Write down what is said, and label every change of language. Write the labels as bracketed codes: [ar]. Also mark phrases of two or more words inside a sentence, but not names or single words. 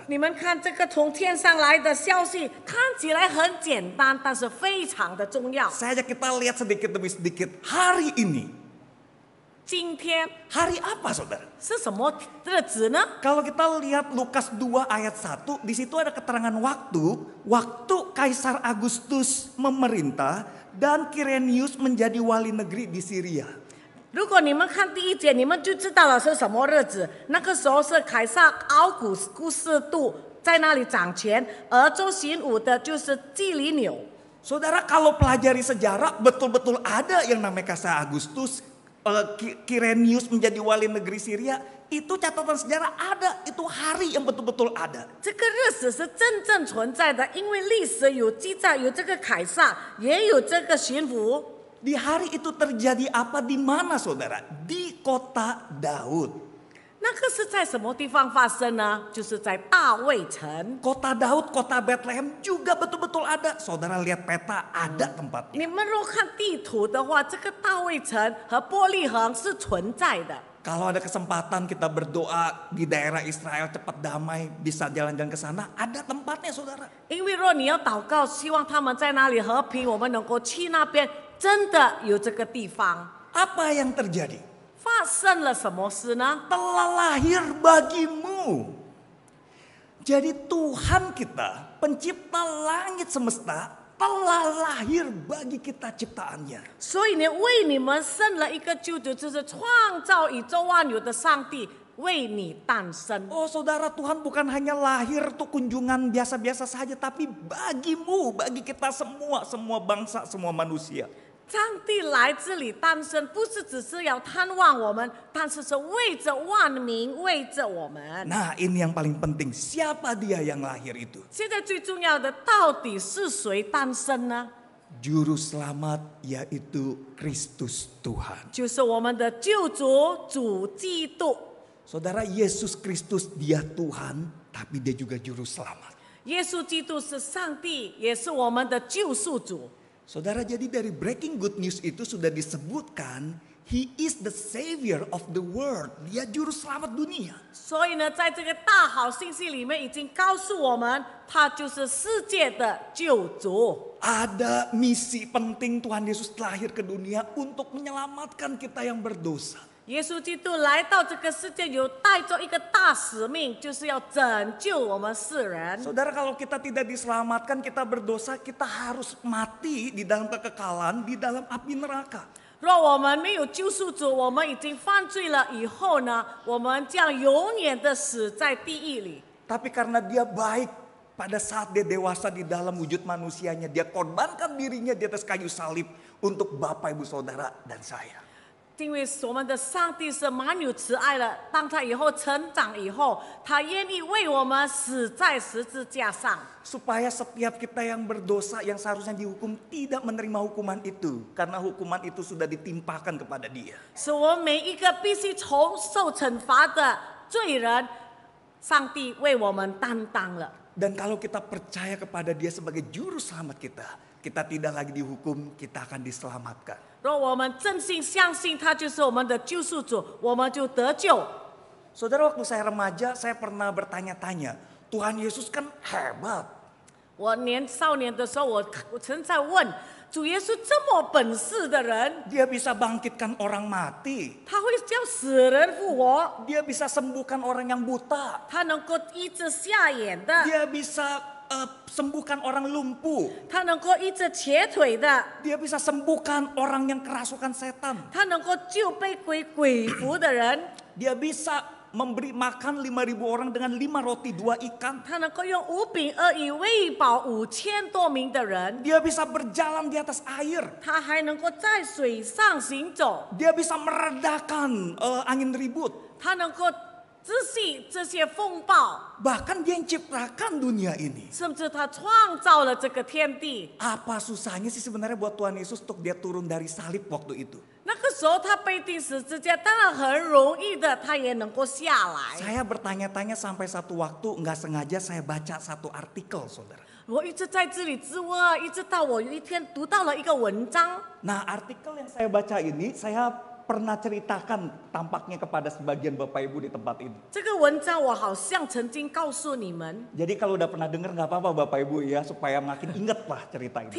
[zh] 你们看这个从天上来的消息，看起来很简单，但是非常的重要。 [id] Saya ajak kita lihat sedikit demi sedikit hari ini. [zh] 今天 [id] Hari apa saudara? [zh] 是什么日子呢？ [id] Kalau kita lihat Lukas 2 ayat 1, di situ ada keterangan waktu Kaisar Agustus memerintah dan Kirenius menjadi wali negeri di Syria. [zh] 如果你们看第一节，你们就知道了是什么日子。那个时候是凯撒奥古斯都在那里掌权，而州行武的就是基里纽。 [id] Saudara, kalau pelajari sejarah betul-betul ada yang namanya Kaisar Agustus, Kirenius menjadi wali negeri Syria. Itu catatan sejarah ada, itu hari yang betul-betul ada. [zh] 这个日子是真正存在的，因为历史有记载，有这个凯撒，也有这个巡抚。 [id] Di hari itu terjadi apa di mana saudara? Di kota Daud. [zh] 那个是在什么地方发生呢？就是在大卫城。 [id] Kota Daud, kota Bethlehem juga betul-betul ada. Saudara lihat peta, ada tempatnya. [zh] 你们若看地图的话，这个大卫城和伯利恒是存在的。 [id] Kalau ada kesempatan kita berdoa di daerah Israel cepat damai, bisa jalan-jalan ke sana, ada tempatnya saudara. [zh] 因为若你要祷告，希望他们在那里和平，我们能够去那边，真的有这个地方。 [id] Apa yang terjadi? [zh] 发生了什么事呢？ [id] Telah lahir bagimu. Jadi Tuhan kita, pencipta langit semesta, telah lahir bagi kita ciptaannya. [zh] 所以呢，为你们生了一个救主，就是创造宇宙万有的上帝为你诞生。 [id] Oh saudara, Tuhan bukan hanya lahir untuk kunjungan biasa-biasa saja, tapi bagimu, bagi kita semua, semua bangsa, semua manusia. [zh] 上帝来这里诞生，不是只是要探望我们，但是是为着万民，为着我们。 [id] Nah ini yang paling penting, siapa dia yang lahir itu? [zh] 现在最重要的，到底是谁诞生呢？ [id] Juru selamat yaitu Kristus Tuhan. [zh] 就是我们的救主主基督。 [id] Saudara, Yesus Kristus dia Tuhan, tapi dia juga juru selamat. [zh] 耶稣基督是上帝，也是我们的救赎主。 [id] Saudara, jadi dari [en] breaking good news [id] itu sudah disebutkan, [en] He is the savior of the world. [id] Dia juru selamat dunia. [zh] 所以呢，在这个大好信息里面已经告诉我们，他就是世界的救主。 [id] Ada misi penting Tuhan Yesus lahir ke dunia untuk menyelamatkan kita yang berdosa. [zh] 耶稣基督来到这个世界，有带着一个大使命，就是要拯救我们世人。 [id] Saudara, kalau kita tidak diselamatkan, kita berdosa, kita harus mati di dalam kekekalan, di dalam api neraka. [zh] 若我们没有救赎主，我们已经犯罪了以后呢，我们将永远的死在地狱里。 [id] Tapi karena dia baik, pada saat dia dewasa di dalam wujud manusianya, dia korbankan dirinya di atas kayu salib untuk Bapak, Ibu, Saudara, dan saya. [zh] 因为我们的上帝是满有慈爱的，当他以后成长以后，他愿意为我们死在十字架上。 [id] Supaya setiap kita yang berdosa yang seharusnya dihukum tidak menerima hukuman itu. Karena hukuman itu sudah ditimpakan kepada dia. [zh] 是我们每一个必须受惩罚的罪人，上帝为我们担当了。 [id] Dan kalau kita percaya kepada dia sebagai juru selamat kita tidak lagi dihukum, kita akan diselamatkan. [zh] 若我们真心相信他就是我们的救赎主，我们就得救。 [id] Saudara, waktu saya remaja, saya pernah bertanya-tanya, Tuhan Yesus kan hebat. [zh] 我少年的时候，我曾在问主耶稣这么本事的人， [id] Dia bisa bangkitkan orang mati. [zh] 他会叫死人复活， [id] Dia bisa sembuhkan orang yang buta. [zh] 他能够医治瞎眼的， [id] Dia bisa sembuhkan orang lumpuh. [zh] 他能够医治瘸腿的， [id] Dia bisa sembuhkan orang yang kerasukan setan. [zh] 他能够救被鬼附的人， [id] Dia bisa memberi makan 5.000 orang dengan 5 roti 2 ikan. [zh] 他能够用5饼2鱼喂饱5000多名的人， [id] Dia bisa berjalan di atas air. [zh] 他还能够在水上行走， [id] Dia bisa meredakan angin ribut. [zh] 他能够止息这些风暴， [id] Bahkan dia yang ciptakan dunia ini. [zh] 甚至他创造了这个天地。 [id] Apa susahnya sih sebenarnya buat Tuhan Yesus untuk dia turun dari salib waktu itu? [zh] 那个时候他被钉十字架，当然很容易的，他也能够下来。 [id] Saya bertanya-tanya sampai satu waktu nggak sengaja saya baca satu artikel, saudara. [zh] 我一直在这里自问啊，一直到我有一天读到了一个文章。 [id] Nah, artikel yang saya baca ini saya pernah ceritakan tampaknya kepada sebagian Bapak Ibu di tempat ini. [zh] 这个文章我好像曾经告诉你们， [id] Jadi kalau udah pernah dengar nggak apa-apa Bapak Ibu ya, supaya makin inget lah cerita ini.